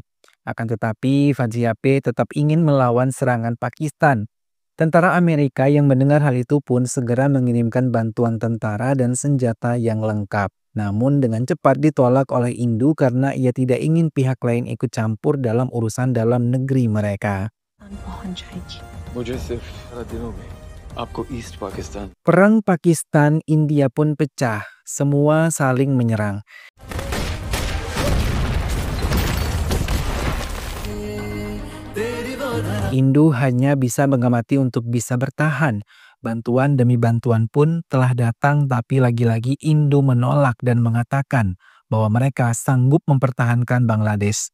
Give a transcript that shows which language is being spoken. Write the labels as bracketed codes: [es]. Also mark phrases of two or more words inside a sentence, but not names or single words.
[id] Akan tetapi Vajpayee tetap ingin melawan serangan Pakistan. Tentara Amerika yang mendengar hal itu pun segera mengirimkan bantuan tentara dan senjata yang lengkap. Namun dengan cepat ditolak oleh Hindu karena ia tidak ingin pihak lain ikut campur dalam urusan dalam negeri mereka. [hi] मुझे सिर्फ 12 दिनों में आपको ईस्ट पाकिस्तान [id] Perang Pakistan-India pun pecah. Semua saling menyerang. Hindu hanya bisa mengamati untuk bisa bertahan. Bantuan demi bantuan pun telah datang, tapi lagi-lagi Hindu menolak dan mengatakan bahwa mereka sanggup mempertahankan Bangladesh.